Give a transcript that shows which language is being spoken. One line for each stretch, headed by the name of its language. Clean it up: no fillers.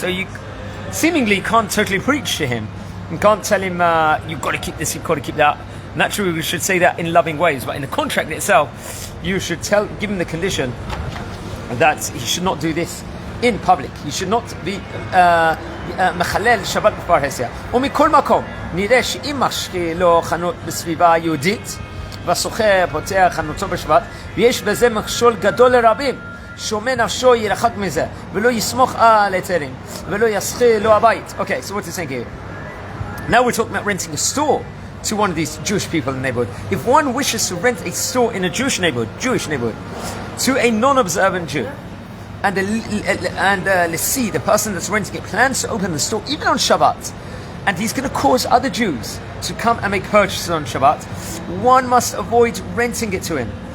English: So you seemingly can't totally preach to him. You can't tell him, you've got to keep this, you've got to keep that. Naturally, we should say that in loving ways, but in the contract itself, you should give him the condition that he should not do this in public. He should not be
Hebrew: מחלל שבת בפרהסיה. ומכל מקום, נראה שאם משכיר לו חנות בסביבה יהודית, והסוחר פותח חנותו בשבת, ויש בזה מכשול גדול לרבים, שומע נפשו ירחק מזה, ולא יסמוך על היתרים, ולא ישכיר לו הבית.
English: Okay, so what is saying here? Now we're talking about renting a store to one of these Jewish people in the neighborhood. If one wishes to rent a store in a Jewish neighborhood, to a non-observant Jew, and let's see, the person that's renting it plans to open the store even on Shabbat, and he's going to cause other Jews to come and make purchases on Shabbat, one must avoid renting it to him.